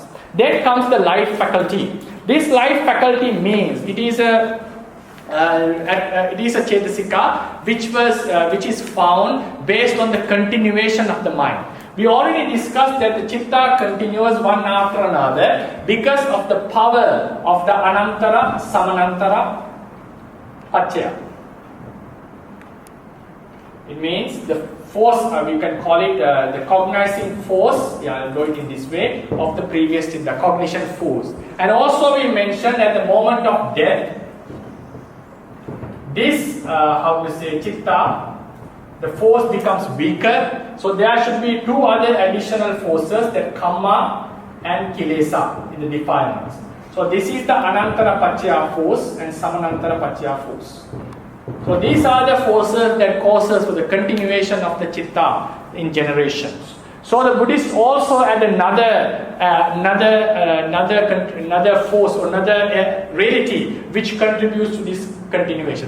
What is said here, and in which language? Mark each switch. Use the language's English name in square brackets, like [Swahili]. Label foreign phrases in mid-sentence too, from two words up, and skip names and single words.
[English] Then comes the life faculty. This life faculty means it is a cetasika which is found based on the continuation of the mind. We already discussed that the chitta continues one after another because of the power of the [Pali] anantara, samanantara, paccaya. [English] It means the force, we can call it the cognizing force, I'll do it in this way, of the previous chitta, cognition force. And also we mentioned at the moment of death, this, chitta, the force becomes weaker. So there should be two other additional forces, that kamma and kilesa in the defilements. So this is the [Pali] anantara paccaya [English] force and [Pali] samanantara paccaya [English] force. So these are the forces that causes for the continuation of the chitta in generations. So the Buddhists also add another force or another reality which contributes to this continuation.